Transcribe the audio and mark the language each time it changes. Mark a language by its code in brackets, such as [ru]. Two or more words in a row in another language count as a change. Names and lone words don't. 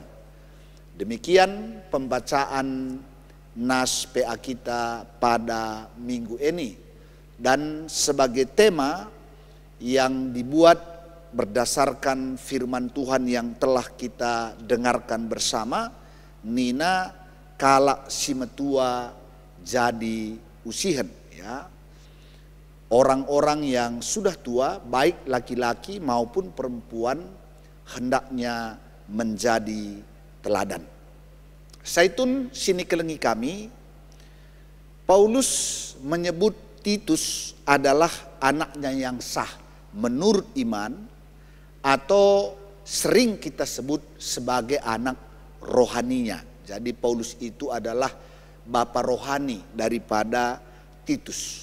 [id] Demikian pembacaan nas PA kita pada minggu ini, dan sebagai tema yang dibuat berdasarkan firman Tuhan yang telah kita dengarkan bersama, [btx] Nina kalak si metua jadi usihen, [id] ya. Orang-orang yang sudah tua baik laki-laki maupun perempuan hendaknya menjadi teladan. [btx] Saitun sini kelengi kami, [id] Paulus menyebut Titus adalah anaknya yang sah menurut iman, atau sering kita sebut sebagai anak rohaninya. Jadi Paulus itu adalah bapa rohani daripada Titus.